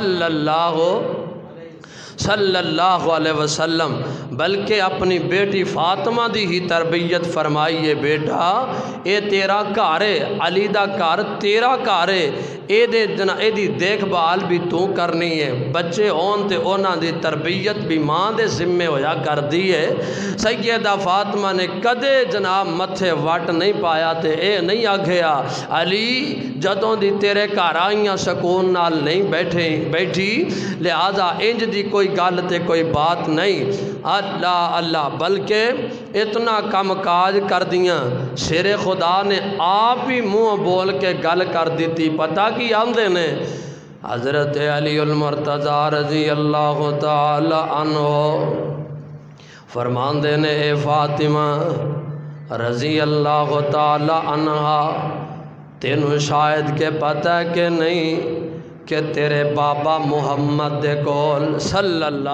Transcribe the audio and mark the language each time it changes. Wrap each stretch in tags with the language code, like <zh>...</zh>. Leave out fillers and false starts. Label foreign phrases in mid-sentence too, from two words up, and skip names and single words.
<ar>صلی اللہ علیہ وسلم،</ar> <pa>بلکہ اپنی بیٹی فاطمہ دی ہی تربیت فرمائیے، بیٹا اے تیرا گھر ہے، علی دا گھر تیرا گھر ہے، اے دی دیکھ بھال بھی تو کرنی ہے، بچے ہون تے اونا دی تربیت بھی ماں دے ذمہ ہویا کر دی ہے۔ سیدہ فاطمہ نے کدے جناب متھے وٹ نہیں پایا تے اے نہیں آگھیا علی جدوں دی تیرے گھر آئیاں سکون نال نہیں بیٹھی، لہذا انج دی کوئی گل تے کوئی بات نہیں، اللہ اللہ، بلکہ اتنا کم کاج کر دیاں، شیر خدا نے آپ ہی منہ بول کے گل کر دیتی، پتہ کی آندے نے حضرت علی المرتضیٰ</pa> <ar>رضی اللہ تعالی عنہ</ar> <pa>فرماندے نے اے فاطمہ</pa> <ar>رضی اللہ تعالی عنہ،</ar> <pa>تینوں شاید کے پتہ کہ نہیں کہ تیرے بابا محمد دے کول صلی</pa>